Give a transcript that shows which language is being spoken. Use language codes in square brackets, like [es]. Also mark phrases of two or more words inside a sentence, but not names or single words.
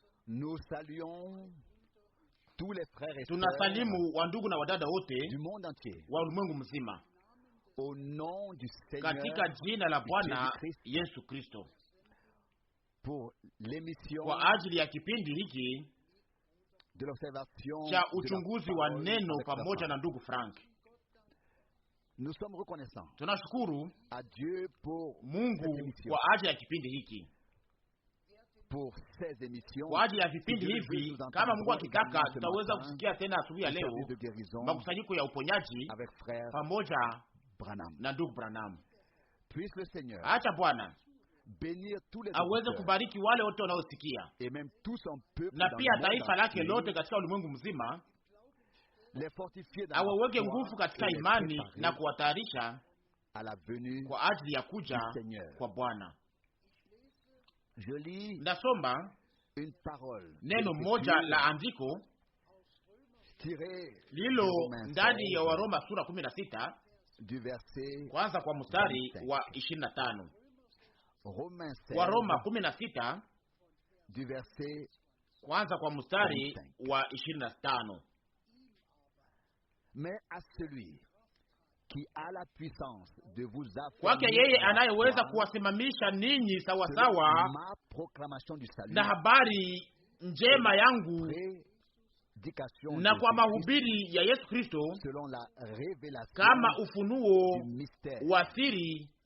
[fr] Nous saluons tous les frères et [sw] tunasalimu wandugu na wadada wote [fr] du monde entier [sw] wa ulimwengu mzima [fr] au nom du Seigneur [sw] katika jina la Bwana Yesu Kristo, [fr] pour l'émission [sw] kwa ajili ya kipindi hiki [fr] de l'observation [sw] cha uchunguzi wa neno pamoja na ndugu Frank. [fr] Nous sommes reconnaissants. [sw] Tunashukuru [fr] à Dieu pour [sw] Mungu kwa ajili ya kipindi hiki, [fr] pour ces émissions, [sw] kwa ajili ya vipindi hivi. Kama Mungu akitaka, tutaweza kusikia tena asubuhi ya leo makusanyiko ya uponyaji pamoja na ndugu Branham. [fr] Puisse le Seigneur [sw] acha Bwana [fr] bénir tous les [sw] aweze kubariki wale wote wanaosikia [fr] et même tout son peuple [sw] na pia taifa lake lote katika ulimwengu mzima, awaweke nguvu katika imani na kuwatayarisha kwa ajili ya kuja kwa Bwana. Nasoma neno moja la andiko lilo ndani ya Waroma sura 16 kwanza kwa mstari wa 25. Waroma 16 kwanza kwa mstari wa 25. [fr] Mais à celui qui a la puissance de vous [sw] kwake yeye anayeweza kuwasimamisha ninyi sawasawa na habari njema yangu na kwa mahubiri ya Yesu Kristo, kama ufunuo wa siri